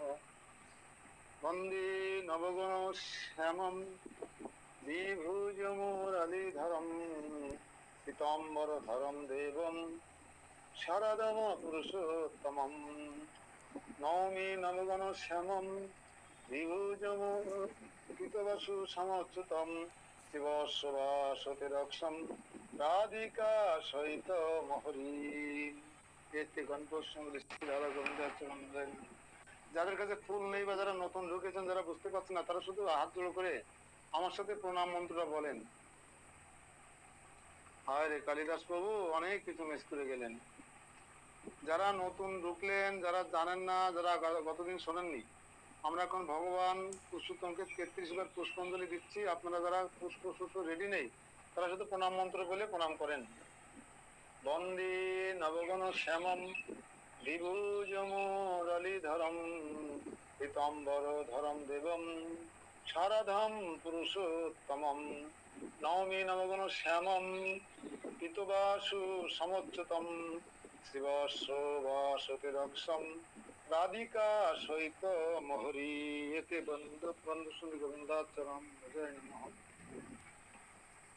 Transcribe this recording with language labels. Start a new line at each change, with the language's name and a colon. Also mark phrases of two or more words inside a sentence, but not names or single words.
Sanskrit: বন্দে নবগণ শ্যামম দ্বিভুজ মুরলীধরম পীতাম্বর ধরম দেবম শরদম পুরুষোত্তমম নৌমি নবগণ শ্যামম দ্বিভুজ পীতবাসু সমচ্যুতম শিবস্য বাসতে রক্ষম রাধিকা সহিত মহরি এতে গণপুষ্পাঞ্জলি ধারা গোবিন্দায়।
Bangla: যাদের কাছে ফুল নেই বা যারা নতুন ঢুকেছেন, যারা বুঝতে পারছেন না, তারা শুধু হাত জোড়ো করে আমার সাথে প্রণাম মন্ত্রটা বলেন। হায় রে কালিদাস প্রভু, অনেক কিছু মিস করে গেলেন। যারা নতুন ঢুকলেন, যারা জানেন না, যারা গতদিন শোনেননি, আমরা এখন ভগবান পুরুষোত্তমকে 33 বার পুষ্পাঞ্জলি দিচ্ছি। আপনারা যারা পুষ্প রেডি নেই তারা শুধু প্রণাম মন্ত্র বলে প্রণাম করেন।
Sanskrit: বন্দে নবগণ শ্যামম দ্বিভুজ মুরলীধরম পীতাম্বর ধরম দেবম শরধম পুরুষোত্তমম নৌমি নবগণ শ্যামম পীতবাসু সমচ্যুতম শিবস্য বাসতে রক্ষম রাধিকা সহিত মহরি এতে বন্ধু শুনি গোবিন্দাচরণ।